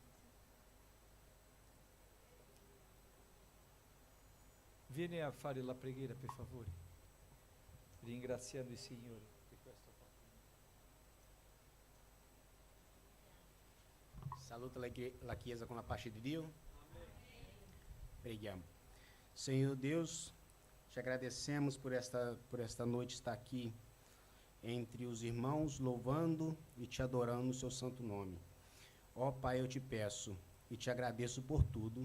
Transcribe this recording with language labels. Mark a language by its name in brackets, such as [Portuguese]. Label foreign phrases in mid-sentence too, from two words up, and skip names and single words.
[Italian] Vieni a fare la preghiera, per favore, ringraziando il Signore per questo fatto. Saluta la Chiesa [Portuguese] com a paz de Deus. Pregamos. Senhor Deus, te agradecemos por esta noite estar aqui entre os irmãos, louvando e te adorando no seu santo nome. Ó Pai, eu te peço e te agradeço por tudo.